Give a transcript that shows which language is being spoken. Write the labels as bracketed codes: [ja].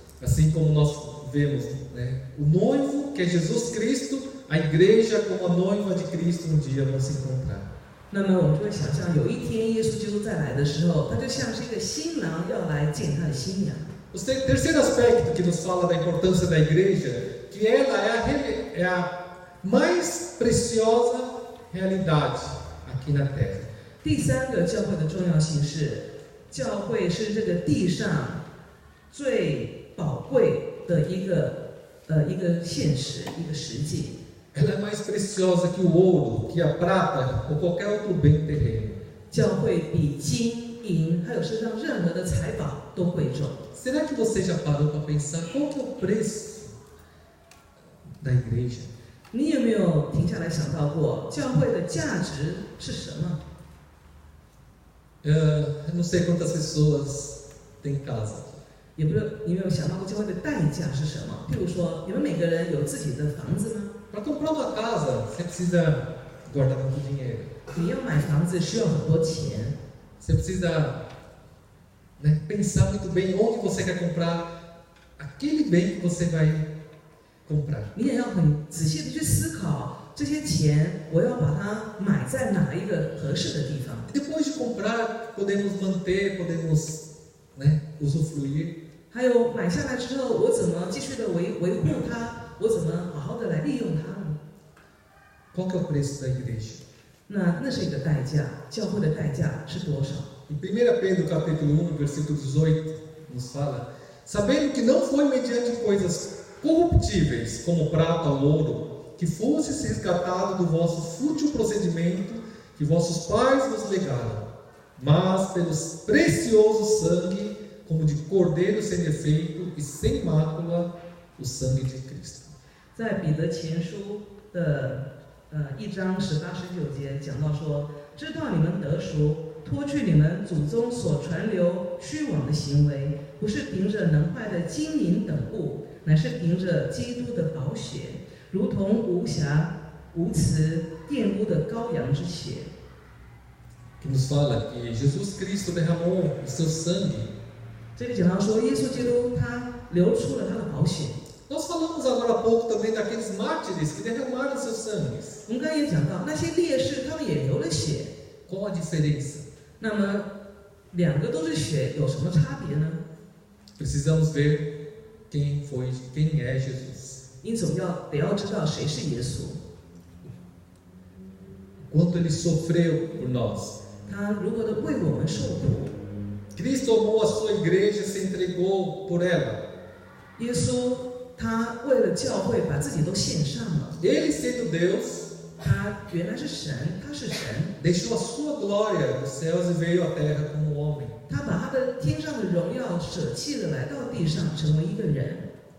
[pt] Assim como nós vemos, né, o noivo, que é Jesus Cristo, a igreja como a noiva de Cristo um dia vão se encontrar. [zh] 那么我们就会想象，有一天耶稣基督再来的时候，他就像是一个新郎要来见他的新娘。 [pt] O terceiro aspecto que nos fala da importância da igreja, que ela é a mais preciosa realidade aqui na terra. [zh] 第三个教会的重要性是，教会是这个地上最宝贵的一个现实，一个实际。 [pt] Ela é mais preciosa que o ouro, que a prata ou qualquer outro bem terreno. [zh] 教会比金银还有世上任何的财宝都贵重。 [pt] Será que você já parou para pensar qual que é o preço da igreja? [zh] 你有没有停下来想到过，教会的价值是什么？ [pt] Eu não sei quantas pessoas têm casa. [zh] 也不是你有没有想到过教会的代价是什么？譬如说，你们每个人有自己的房子吗？ [pt] Para comprar uma casa, você precisa guardar muito dinheiro. [zh] 你要买房子需要很多钱， [pt] Você precisa, né, pensar muito bem onde você quer comprar aquele bem que você vai comprar. [zh] 你也要很仔细的去思考，这些钱我要把它买在哪一个合适的地方。 [pt] E depois de comprar, podemos manter, podemos, né, usufruir. [zh] 还有买下来之后，我怎么继续的维护它？我怎么好好的来利用它呢？ [pt] Qual que é o preço da igreja? [zh] 那是一个代价，教会的代价是多少？ [pt] Em 1 Pedro capítulo 1, versículo 18, nos fala: sabendo que não foi mediante coisas corruptíveis, como prata ou ouro, que fostes resgatados do vosso fútil procedimento que vossos pais vos legaram, mas pelo precioso sangue, como de cordeiro sem defeito e sem mácula, o sangue de Cristo. [zh] 在彼得前书的1章18、19节讲到说，知道你们得赎，脱去你们祖宗所传流虚妄的行为，不是凭着能坏的金银等物，乃是凭着基督的宝血，如同无瑕无疵玷污的羔羊之血。 [pt] Que nos fala que Jesus Cristo derramou o seu sangue [zh] 这里讲到说，耶稣基督他流出了他的宝血， [pt] Nós falamos agora há pouco também daqueles mártires que derramaram seus sangues. [zh] 我们刚才也讲到，那些烈士他们也流了血， [pt] Qual a diferença? [zh] 那么两个都是血，有什么差别呢？ [pt] Precisamos ver quem é Jesus. [zh] 因此我们得要知道谁是耶稣， [pt] Quanto ele sofreu por nós. [zh] 他如何的为我们受苦。 [pt] Cristo amou a sua igreja e se entregou por ela. [zh] 耶稣他为了教会把自己都献上了， [pt] Ele, sendo Deus, [zh] 他原来是神，他是神， [pt] deixou a sua glória nos céus e veio à terra como homem. [zh] 他把他的天上的荣耀舍弃了，来到地上成为一个人。